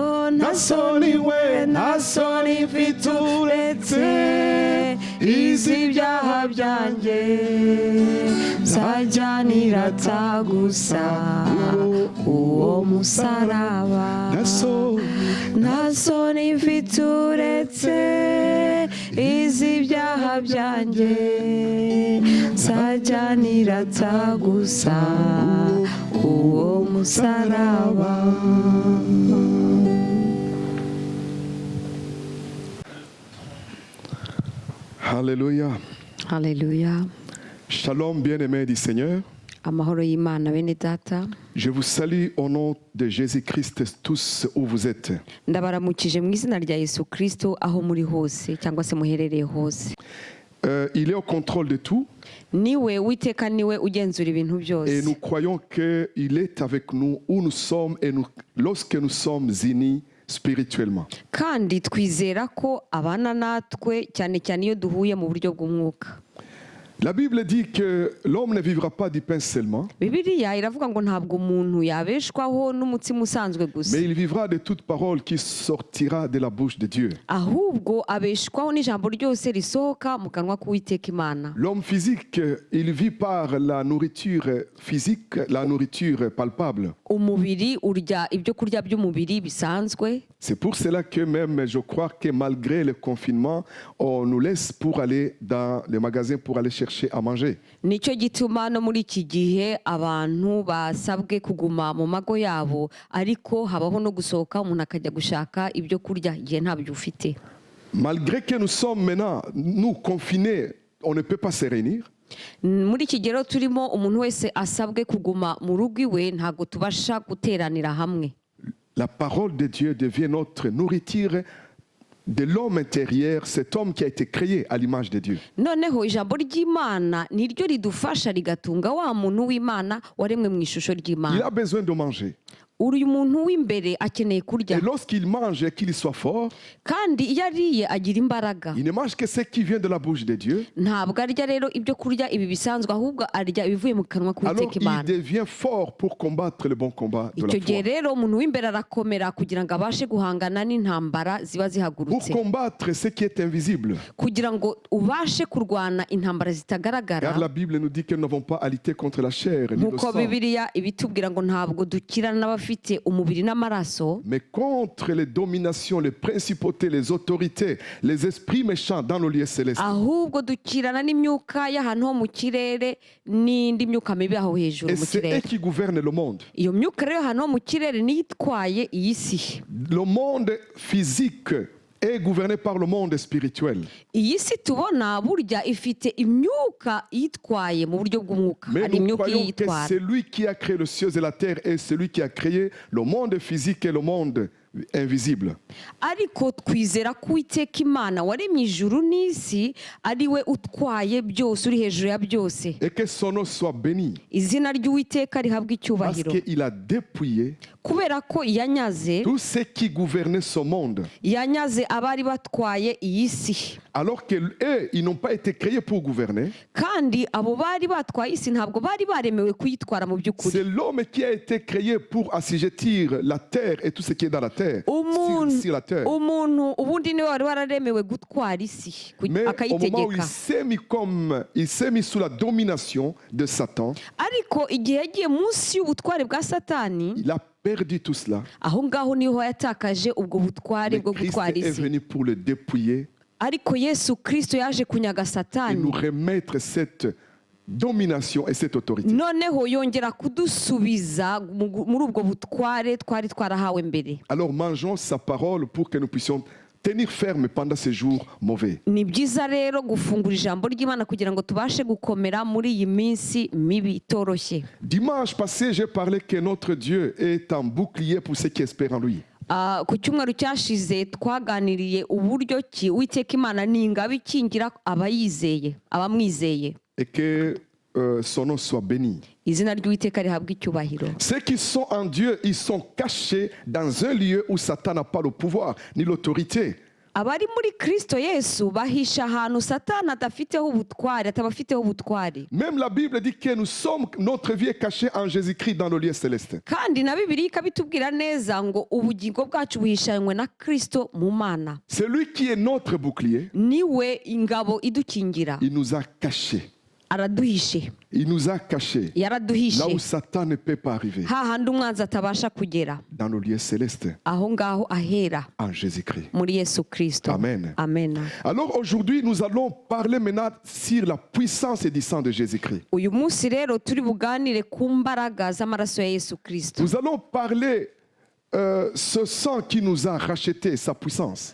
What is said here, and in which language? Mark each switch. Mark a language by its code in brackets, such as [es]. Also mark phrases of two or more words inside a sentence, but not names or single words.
[rw] nta soni mfite uretse iz'ibyaha byanjye nzajya nirata gusa uwo musaraba nta soni mfite uretse iz'ibyaha byanjye nzajya nirata gusa uwo musaraba. [fr] Alléluia. Alléluia. Shalom, bien-aimés du Seigneur. [rw] Amahoro y'Imana bene data. [fr] Je vous salue au nom de Jésus-Christ tous où vous êtes. [rw] Ndabaramukije mu izina rya Yesu Kristo aho muri hose cyangwa se muherereye hose. [fr] Il est au contrôle de tout. [rw] Niwe witeka niwe ugenzura ibintu byose. [fr] Et nous croyons qu'il est avec nous où nous sommes et lorsque nous sommes unis spirituellement. [rw] Kandi twizera ko abana natwe cyane cyane iyo duhuye mu buryo bw'umwuka. [fr] La Bible dit que l'homme ne vivra pas du pain seulement, [rw] Bibiliya iravuga ngo ntabwo umuntu yabeshwaho n'umutsima usanzwe gusa, [fr] mais il vivra de toute parole qui sortira de la bouche de Dieu. [rw] ahubwo abeshwaho n'ijambo ryose risohoka mu kanwa k'Uwiteka Imana. [fr] L'homme physique, il vit par la nourriture physique, la nourriture palpable. [rw] Umubiri urya ibyo kurya by'umubiri bisanzwe. [fr] C'est pour cela que même, je crois que malgré le confinement, on nous laisse pour aller dans le magasin pour aller chercher à manger. [rw] Nicyo gituma no muri iki gihe abantu basabwe kuguma mu mago yabo, ariko habaho no gusohoka umuntu akajya gushaka ibyo kurya igihe ntabyo ufite. [fr] Malgré que nous sommes maintenant, nous confinés, on ne peut pas se réunir. [rw] Muri iki gihe turimo umuntu wese asabwe kuguma mu rugo iwe, ntabwo tubasha guteranira hamwe. [fr] La parole de Dieu devient notre nourriture de l'homme intérieur, cet homme qui a été créé à l'image de Dieu. [rw] noneho ijambo ry'imana niryo ridufasha rigatunga wa muntu w'imana waremwe mu ishusho [fr] Il [rw] ry'imana. [fr] a besoin de manger. [rw] uyu muntu w'imbere akeneye kurya [fr] Et lorsqu'il mange et qu'il soit fort, [rw] kandi iyo ariye agira imbaraga. [fr] il ne mange que ce qui vient de la bouche de Dieu. [rw] ntabwo arya rero ibyo kurya ibi bisanzwe ahubwo arya ibivuye mu kanwa [fr] Alors [rw] k'uwiteka [fr] il [rw] imana. [fr] devient fort pour combattre le bon combat de la [rw] icyo gihe [fr] foi. [rw] rero umuntu w'imbere arakomera kugira ngo abashe guhangana n'intambara ziba [fr] Pour [rw] zihagurutse, [fr] combattre ce qui est invisible. [rw] kugira ngo ubashe kurwana intambara [fr] Car [rw] zitagaragara. [fr] la Bible nous dit que nous n'avons pas à lutter contre la chair ni le [rw] nk'uko [fr] sang, [rw] bibiliya ibitubwira ngo ntabwo dukirana n'abafite umubiri n'amaraso, [fr] mais contre les dominations, les principautés, les autorités, les esprits méchants dans nos lieux célestes. [rw] ahubwo dukirana n'imyuka y'ahantu ho mu kirere n'indi myuka mibi aho hejuru [fr] Et [rw] mu [fr] c'est eux [rw] kirere. [fr] qui gouvernent le monde. [rw] iyo myuka rero y'ahantu ho mu kirere niyo itwaye iyi si. [fr] Le monde physique est gouverné par le monde spirituel. [rw] iyi si tubona burya ifite imyuka yitwaye mu buryo bw'umwuka, [fr] Mais [rw] hari [fr] nous [rw] imyuka [fr] croyons que [rw] iyitwara. [fr] c'est lui qui a créé le ciel et la terre et celui qui a créé le monde physique et le monde invisible. [rw] ariko twizera ko uwiteka imana waremye ijuru n'isi ari we utwaye byose, uri hejuru ya byose. [fr] Et que son nom soit béni. [rw] izina ry'uwiteka rihabwa [fr] Parce [rw] icyubahiro, [fr] qu'il a dépouillé [rw] kubera ko yanyaze [fr] tous ceux qui gouvernaient ce monde. [rw] yanyaze abari batwaye iyi si. [fr] Alors qu'eux, ils n'ont pas été créés pour gouverner. [rw] kandi abo bari batwaye isi ntabwo bari baremewe kuyitwara mu by'ukuri. [fr] C'est l'homme qui a été créé pour assujettir la terre et tout ce qui est dans la terre. Sur la terre. [rw] umuntu ubundi niwe wari wararemewe gutwara isi [fr] Mais au moment où [rw] akayitegeka, [fr] il s'est mis sous la domination de Satan, [rw] ariko igihe yagiye munsi y'ubutware bwa satani, [fr] il a perdu tout cela. [rw] aho ngaho niho yatakaje ubwo butware [fr] Mais [rw] bwo [fr] Christ [rw] gutwara [fr] est [rw] isi. [fr] venu pour le dépouiller [rw] ariko yesu kirisito yaje kunyaga [fr] et [rw] satani, [fr] nous remettre cette domination et cette autorité. [rw] noneho yongera kudusubiza muri ubwo butware twari twarahawe mbere. [fr] Alors mangeons sa parole pour que nous puissions tenir ferme pendant ces jours mauvais. [rw] ni byiza rero gufungura ijambo ry'imana kugira ngo tubashe gukomera muri iyi minsi mibi itoroshye. [fr] Dimanche passé, j'ai parlé que notre Dieu est un bouclier pour ceux qui espèrent en lui. [rw] Ku cyumweru cyashize twaganiriye uburyo ki uwiteka imana ni ingabo ikingira abayizeye, abamwizeye. [fr] Et que son nom soit béni. [rw] izina ry'uwiteka rihabwa icyubahiro. [fr] Ceux qui sont en Dieu, ils sont cachés dans un lieu où Satan n'a pas le pouvoir ni l'autorité. [rw] abari muri kristo yesu bahisha ahantu satani adafiteho ubutware, atabafiteho ubutware. [fr] Même la Bible dit que notre vie est cachée en Jésus-Christ dans le lieu céleste. [rw] kandi na bibiliya ikabitubwira neza ngo ubugingo bwacu buhishanywe na kristo mu mana. [fr] C'est lui qui est notre bouclier. [rw] niwe ingabo idukingira, [fr] Il nous a cachés. [rw] araduhishe, [fr] Il nous a cachés. [rw] yaraduhishe [fr] Là où Satan ne peut pas arriver. [rw] hahandi umwanzi atabasha kugera, [fr] Dans le lieu céleste. [rw] aho ngaho ahera [fr] En Jésus-Christ. [rw] muri yesu kristo. [fr] Amen. [rw] amen. [fr] Alors aujourd'hui, nous allons parler maintenant sur la puissance et du sang de Jésus-Christ. [rw] uyu munsi rero turi buganire ku mbaraga z'amaraso ya yesu kristo. [fr] Nous allons parler ce sang qui nous a racheté, sa puissance.